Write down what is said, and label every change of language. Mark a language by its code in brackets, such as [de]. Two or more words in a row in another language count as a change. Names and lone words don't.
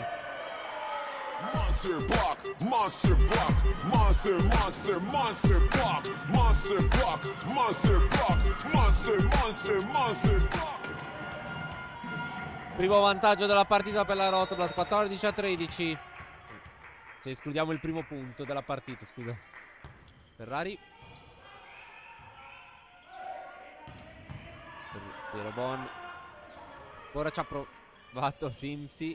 [en] Monster block, monster block, monster, monster, monster block, monster block, monster block, monster, monster, monster block. [it] Primo vantaggio della partita per la Rotoblas, 14-13. Se escludiamo il primo punto della partita, scusa. Ferrari. Piero Bon. Ora ci ha provato Simsi.